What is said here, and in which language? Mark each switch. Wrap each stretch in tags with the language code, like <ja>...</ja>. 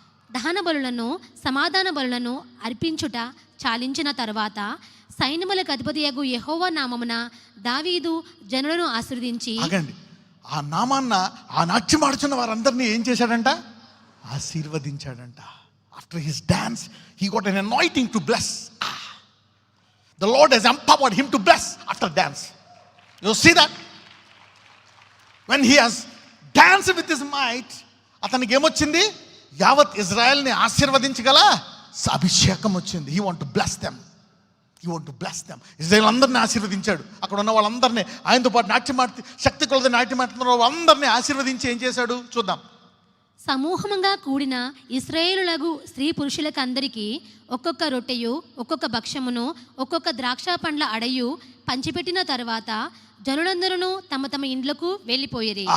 <te>దహన బలులను సమాధాన బలులను అర్పించుట చాలించిన తరువాత సైన్యములకు అధిపతియగు యెహోవా నామమున దావీదు జనులను ఆశీర్వదించి, ఆ నామాన్న ఆ నాట్యం ఆడుచున్న వారందరినీ ఏం చేశాడంట? ఆశీర్వదించాడంట.</te> <en>After his dance, he got an anointing to bless. The Lord has empowered him to bless after dance. You see that? When he has danced with his might,</en> <te>అతనికి ఏమొచ్చింది? యావత్ ఇజ్రాయెల్ని ఆశీర్వదించగల అభిషేకం వచ్చింది.</te> <en>He want to bless them.</en> <te>He want to bless them. Israel అందరినీ ఆశీర్వదించాడు. అక్కడ ఉన్న వాళ్ళందరినీ, ఆయనతో పాటు నాట్యమాడుతూ శక్తి కొలది నాట్యమాడుతున్న వాళ్ళందరినీ ఆశీర్వదించి ఏం చేశాడు చూద్దాం. సమూహముగా కూడిన ఇశ్రాయేలులకు స్త్రీ పురుషులకు అందరికీ ఒక్కొక్క రొట్టెయు ఒక్కొక్క భక్ష్యమును ఒక్కొక్క ద్రాక్ష పండ్ల అడయు పంచిపెట్టిన తర్వాత జనులందరూ తమ తమ ఇండ్లకు వెళ్ళిపోయేది.</te>